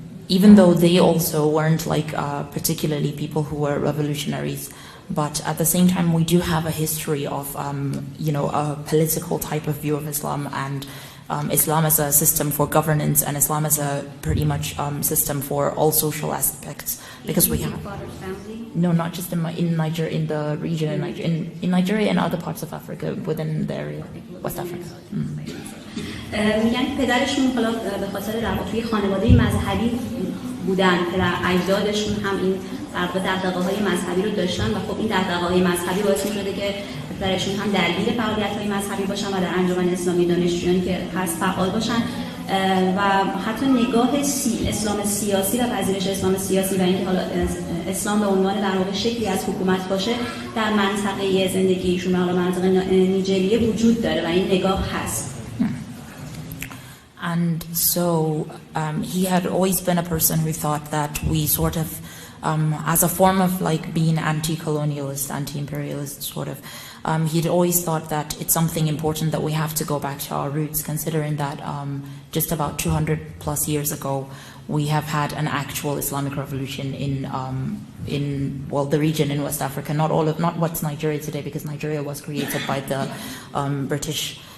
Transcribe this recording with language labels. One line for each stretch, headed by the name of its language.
English: Even though they also weren't like particularly people who were revolutionaries, but at the same time we do have a history of a political type of view of Islam, and Islam as a system for governance and Islam as a pretty much system for all social aspects. Because we have no, not just in Nigeria, in the region, in Nigeria and other parts of Africa within the area, West Africa.
Persian: میگن پدرشون حالا به خاطر توی خانواده مذهبی بودن، پدر اجدادشون هم این دغدغه‌های مذهبی رو داشتن و خب این دغدغه‌های مذهبی باعث می‌شده که پدرشون هم درگیر فعالیت‌های مذهبی باشن و در انجمن اسلامی دانشجویان که هست فعال باشن و حتی نگاه اسلام سیاسی و پذیرش اسلام سیاسی و اینکه حالا اسلام به عنوان در واقع شکلی از حکومت باشه در منطقه زندگیشون، حالا منطقه نیجریه وجود داره و این نگاه هست.
English: And so he had always been a person who thought that we sort of, as a form of like being anti-colonialist, anti-imperialist sort of, he'd always thought that it's something important that we have to go back to our roots, considering that just about 200 plus years ago we have had an actual Islamic revolution in well, the region in West Africa, not what's Nigeria today, because Nigeria was created by the British.